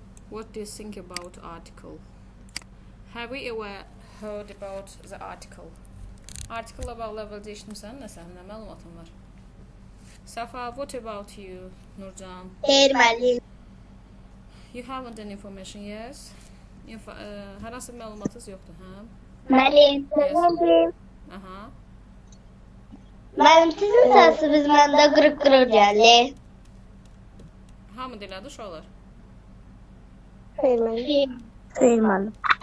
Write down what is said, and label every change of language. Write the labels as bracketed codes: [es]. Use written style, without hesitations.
[en] What do you think about article? Have you ever heard about the article? [az] Article-la bağlı əvvəlcə eşitmirsən, nə məlumatın var? [en] Safa, what about you, Nurcan? [az] Xeyr, müəllim. [en] You haven't any information, yes? [az] Hər hansı məlumatınız yoxdur, hə? Müəllim. Aha. Müəllim, sizin səsiniz məndə qırıq-qırıq gəlir. Hamı dilədi uşaqlar? Xeyr, müəllim. Xeyr, müəllim.